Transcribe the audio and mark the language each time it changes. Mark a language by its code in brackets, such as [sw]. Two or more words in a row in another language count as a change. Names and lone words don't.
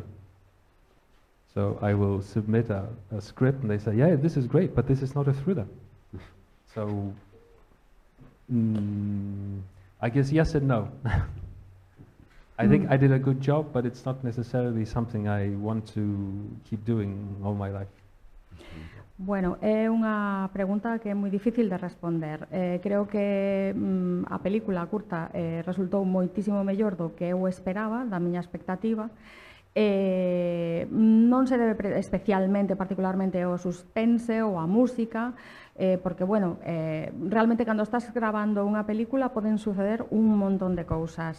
[en] So I will submit a script, and they say, "Yeah, this is great, but this is not a thriller." So I guess yes and no. I think I did a good job, but it's not necessarily something I want to keep doing all my life. [gl] Bueno, é unha pregunta que é moi difícil de responder. Creo que a película curta resultou moitísimo mellor do que eu esperaba, da miña expectativa. Non se debe especialmente, particularmente, ao suspense ou á música, porque, bueno, realmente cando estás grabando unha película poden suceder un montón de cousas.